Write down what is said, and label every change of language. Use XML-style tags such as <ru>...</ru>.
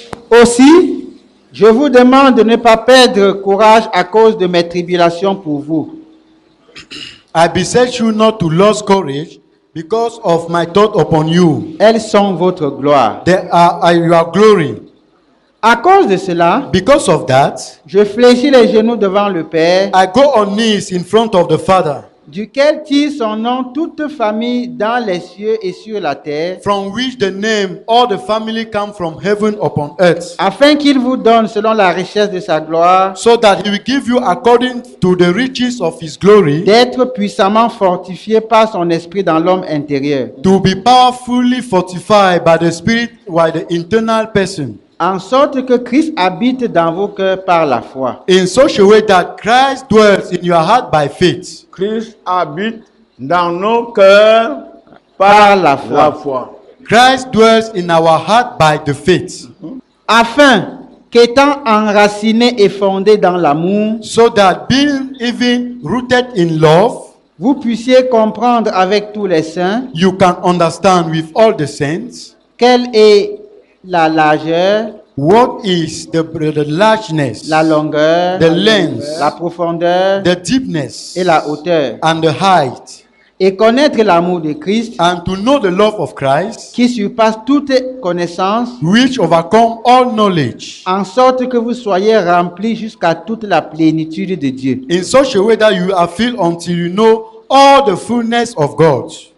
<fr>Aussi, je vous demande de ne pas perdre courage à cause de mes tribulations pour vous.</fr> <en>I beseech you not to lose courage because of my thought upon you.</en> <fr>Elles sont votre gloire.</fr> <en>They are your glory.</en> <fr>À cause de cela,</fr> <en>Because of that,</en> <fr>je fléchis les genoux devant le Père,</fr> <en>I go on knees in front of the Father,</en> <fr>duquel tire son nom toute famille dans les cieux et sur la terre,</fr> <en>from which the name all the family come from heaven upon earth,</en> <fr>afin qu'il vous donne selon la richesse de sa gloire,</fr> <en>so that he will give you according to the riches of his glory,</en> <fr>d'être puissamment fortifié par son esprit dans l'homme intérieur,</fr> <en>to be powerfully fortified by the Spirit by the internal person,</en> <fr>en sorte que Christ habite dans vos cœurs par la foi.</fr> <en>in such a way that Christ dwells in your heart by faith.</en> <fr>Christ habite dans nos cœurs par la foi.</fr> <en>Christ dwells in our heart by the faith,</en> <fr>Afin qu'étant enraciné et fondé dans l'amour,</fr> <en>so that being even rooted in love,</en> <fr>vous puissiez comprendre avec tous les saints</fr> <en>you can understand with all the saints</en> <fr>quelle est la largeur,</fr> <en>what is the largeness,</en> <fr>la longueur,</fr> <en>the length,</en> <fr>la profondeur</fr> <en>the deepness,</en> <fr>et la hauteur,</fr> <en>and the height,</en> <fr>et connaître l'amour de Christ</fr> <en>and to know the love of Christ,</en> <fr>qui surpasse toute connaissance,</fr> <en>which overcome all knowledge,</en> <fr>en sorte que vous soyez remplis jusqu'à toute la plénitude de Dieu.</fr> <en>in such a way that you are filled until you know all the fullness of God.</en>